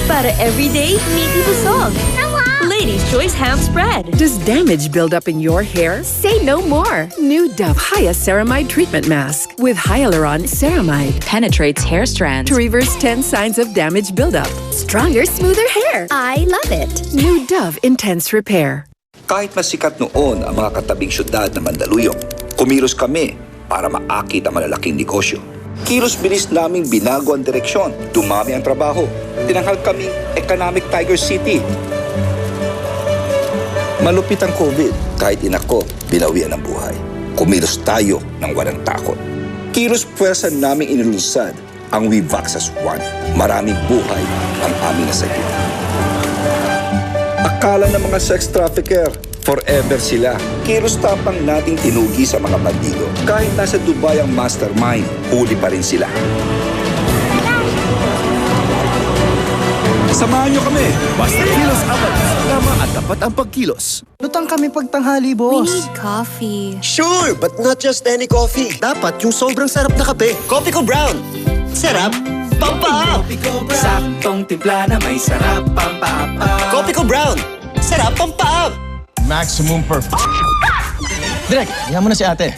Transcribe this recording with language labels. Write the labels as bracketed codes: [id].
[tl] Para everyday, meaty busog. Ladies' Choice Ham Spread. [en] Does damage build up in your hair? Say no more. New Dove Hyaceramide Treatment Mask with Hyaluron Ceramide penetrates hair strands to reverse 10 signs of damage buildup. Stronger, smoother hair. I love it. New Dove Intense Repair. [tl] Kahit masikat noon ang mga katabing syudad na Mandaluyong, kumilos kami para maakit ang malalaking negosyo. Kilos bilis naming binago ang direksyon, dumami ang trabaho, tinanghal kaming Economic Tiger City. Malupit ang COVID, kahit inako, binawian ang buhay. Kumilos tayo ng walang takot. Kilos puwersa naming inilunsad ang We Vax as One. Maraming buhay ang aming nasagot. Akala ng mga sex trafficker, forever sila. Kilos tapang nating tinugi sa mga bandido. Kahit nasa Dubai ang mastermind, huli pa rin sila. Samahan nyo kami. Basta kilos apat. Tama at tapat ang pagkilos. Lutang kami pagtanghali, boss. [en] We need coffee. Sure, but not just any coffee. [tl] Dapat yung sobrang sarap na kape. Coffee ko brown. Sarap, pampaap. Saktong timpla na may sarap, pampaap. Coffee ko brown. Sarap, pampaap. [en] Maximum perfect. [tl] Direk, hiya mo na si ate.